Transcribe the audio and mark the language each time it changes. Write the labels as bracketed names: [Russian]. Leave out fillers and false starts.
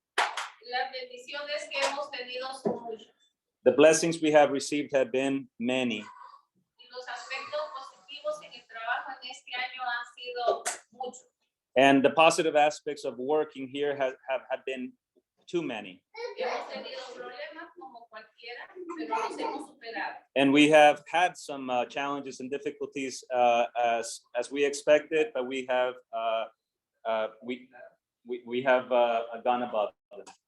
[Spanish] Las bendiciones que hemos tenido son muchas. [English] The blessings we have received have been many. [Spanish] Y los aspectos positivos en el trabajo en este año han sido muchos. [English] And the positive aspects of working here have been too many. [Spanish] Hemos tenido problemas como cualquiera, pero los hemos superado. [English] And we have had some challenges and difficulties as we expected, but we have gone above them.